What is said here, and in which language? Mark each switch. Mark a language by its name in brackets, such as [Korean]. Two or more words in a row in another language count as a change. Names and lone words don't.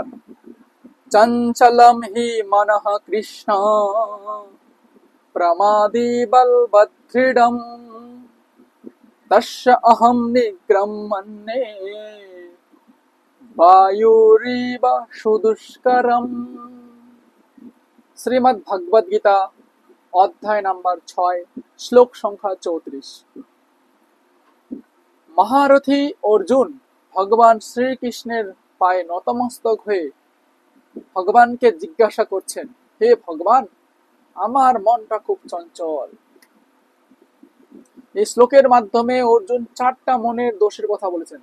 [Sanskrit] चंचलम ही मनः कृष्ण प्रमादी बलवदृढ़म् तस्य अहम निग्रह मन्ये वायुरिव सुदुष्करम्। [Hindi] श्रीमद् भगवद गीता अध्याय नंबर 6 श्लोक संख्या 34। [Bangla] মহারথী অর্জুন ভগবান শ্রীকৃষ্ণের পায়ে নতমস্তক হয়ে ভগবানকে জিজ্ঞাসা করছেন, হে ভগবান, আমার মনটা খুব চঞ্চল। এই শ্লোকের মাধ্যমে অর্জুন 4টা মনের দোষের কথা বলেছেন।